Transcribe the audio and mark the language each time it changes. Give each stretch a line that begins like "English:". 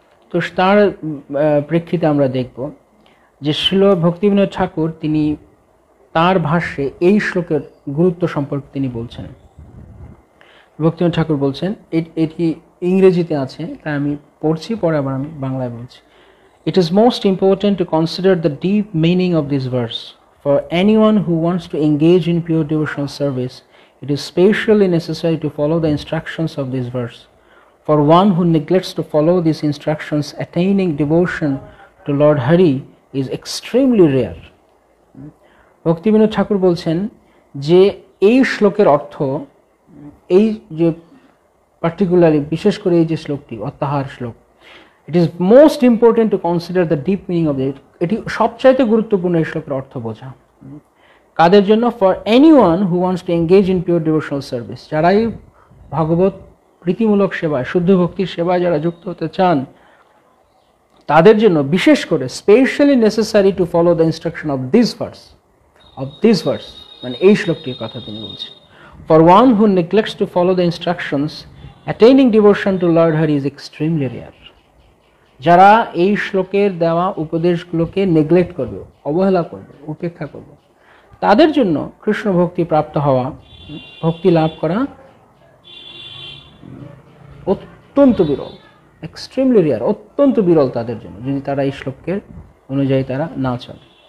Bangla: তো তার প্রেক্ষিতে আমরা দেখব যে শ্রীল ভক্তিবিনোদ ঠাকুর তিনি তার ভাষ্যে এই শ্লোকের গুরুত্ব সম্পর্কে তিনি বলছেন। ভক্তিবিনোদ ঠাকুর বলছেন, এটি ইংরেজিতে আছে, তাই আমি পড়ছি, পরে আবার আমি বাংলায় বলছি।
English: It is most important to consider the deep meaning of this verse. For anyone who wants to engage in pure devotional service, it is specially necessary to follow the instructions of this verse. For one who neglects to follow these instructions, attaining devotion to Lord Hari is extremely rare.
Bangla: Bhaktivinod ঠাকুর বলছেন যে এই শ্লোকের অর্থ, এই যে particularly বিশেষ করে এই যে শ্লোকটি অত্যাহার শ্লোক,
English: it is most important to consider the deep meaning of it.
Bangla: এটি সবচাইতে গুরুত্বপূর্ণ এই শ্লোকের অর্থ বোঝা। কাদের জন্য?
English: For anyone who wants to engage in pure devotional service,
Bangla: যারাই ভগবত প্রীতিমূলক সেবায়, শুদ্ধ ভক্তির সেবায় যারা যুক্ত হতে চান, তাদের জন্য বিশেষ করে
English: specially necessary to follow the instruction of this verse,
Bangla: মানে এই শ্লোকটির কথা তিনি বলছেন।
English: For one who neglects to follow the instructions, attaining devotion to Lord Hari is extremely rare.
Bangla: যারা এই শ্লোকের দেওয়া উপদেশগুলোকে নেগলেক্ট করবে, অবহেলা করবে, উপেক্ষা করবে, তাদের জন্য কৃষ্ণ ভক্তি প্রাপ্ত হওয়া, ভক্তি লাভ করা অত্যন্ত বিরল,
English: extremely rare,
Bangla: অত্যন্ত বিরল তাদের জন্য, যদি তারা এই শ্লোকের অনুযায়ী তারা না চলে।